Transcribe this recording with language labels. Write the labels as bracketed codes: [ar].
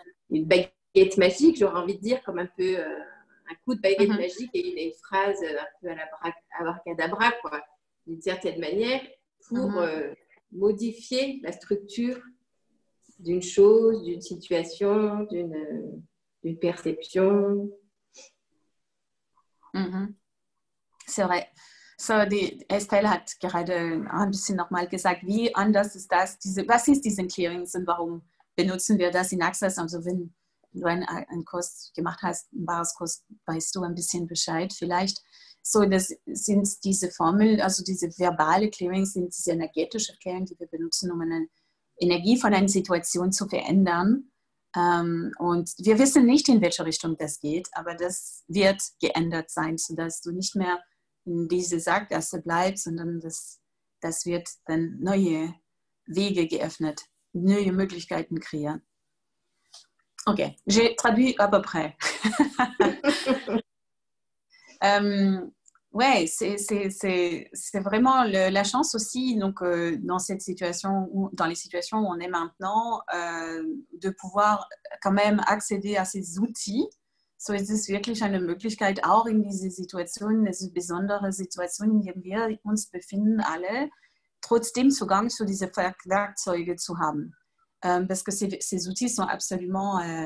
[fr] une baguette magique, j'aurais envie de dire, comme un peu un coup de baguette magique et une phrase un peu à la abracadabra, quoi, d'une certaine manière, pour modifier la structure d'une chose, d'une situation, d'une perception. C'est vrai. [de] So, Estelle hat gerade ein bisschen nochmal gesagt, wie anders ist das, was ist diese Clearings und warum benutzen wir das in Access? Also wenn du einen Kurs gemacht hast, einen Basiskurs, weißt du ein bisschen Bescheid vielleicht. So, das sind diese Formel, also diese verbale Clearings sind diese energetische Clearings, die wir benutzen, um eine Energie von einer Situation zu verändern. Und wir wissen nicht, in welche Richtung das geht, aber das wird geändert sein, sodass du nicht mehr in diese Sackgasse bleibst, sondern das wird dann neue Wege geöffnet, neue Möglichkeiten kreieren. [fr] Ok, j'ai traduit à peu près. Ouais, c'est vraiment la chance aussi, donc dans cette situation, dans les situations où on est maintenant, de pouvoir quand même accéder à ces outils. [de] So ist es wirklich eine Möglichkeit, auch in diese Situationen, diese besondere Situation, in der wir uns befinden, alle, trotzdem Zugang zu diese Werkzeuge zu haben. [fr] Parce que ces outils sont absolument...